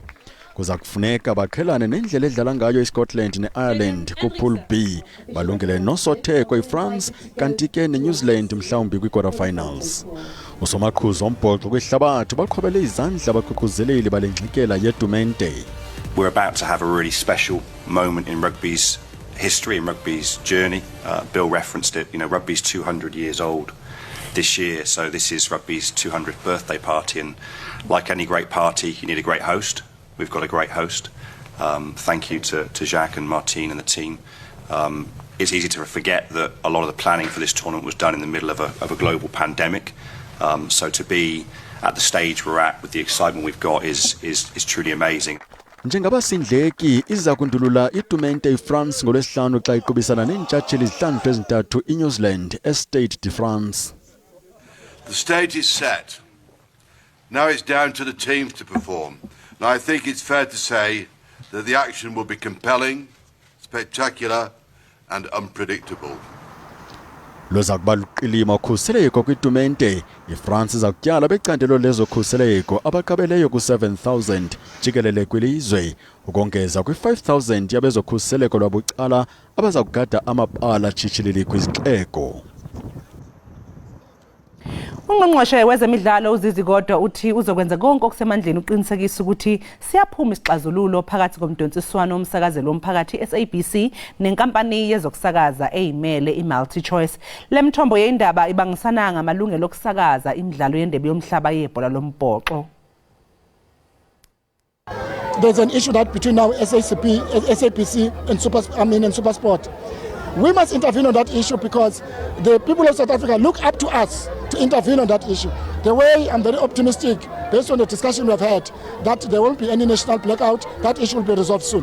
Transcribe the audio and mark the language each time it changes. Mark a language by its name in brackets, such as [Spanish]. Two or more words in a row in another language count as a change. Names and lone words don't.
[Xhosa] Kuza kufuneka bakhelane nendlela edlala ngayo iScotland neIreland kuPool B balungele nosotheko iFrance kanti ke neNew Zealand mhlawumbi kwi-quarterfinals. Usomaqhuzu ombhoxo kwihlabathi baqhobele izandla abaququzeleli balengxikela yetumente. [English] We're about to have a really special moment in rugby's history, in rugby's journey. Bill referenced it, rugby's 200 years old this year, so this is rugby's 200th birthday party, and like any great party, you need a great host. We've got a great host. Thank you to Jacques and Martine and the team. It's easy to forget that a lot of the planning for this tournament was done in the middle of a global pandemic. So to be at the stage we're at with the excitement we've got is truly amazing. [Xhosa] Njengabasindleki iza kundulula itumente iFrance ngolwesihlanu xa iqubisana neentshatsheli izihlandlo ezintathu iNew Zealand eStade de France. [English] The stage is set. Now it's down to the teams to perform. Now I think it's fair to say that the action will be compelling, spectacular and unpredictable. [Xhosa] Loza kuba luqilima ukhuseleko kwitumente. iFrance iza kutyala becandelo lezokhuseleko abaqabeleyo ku-7,000 jikelele kwilizwe ukongeza kwi-5,000 yabezokhuseleko lwabucala abaza kugada amabala tshitshilili kwizixeko. [Zulu] Ungqongqoshe wezemidlalo uZizi Kodwa uthi uzokwenza konke okusemandleni uqinisekisa ukuthi siyaphuma isixazululo phakathi komdonsiswano womsakazelo womphakathi SABC nenkampani yezokusakaza eyimele iMultiChoice. Le mthombo yeindaba ibangisana ngamalungelo okusakaza imidlalo yendebe yomhlaba yebhola lombhoxo. [English] There's an issue that between now SABC and SuperSport. We must intervene on that issue because the people of South Africa look up to us to intervene on that issue. The way I'm very optimistic based on the discussion we've had, that there won't be any national blackout, that issue will be resolved soon.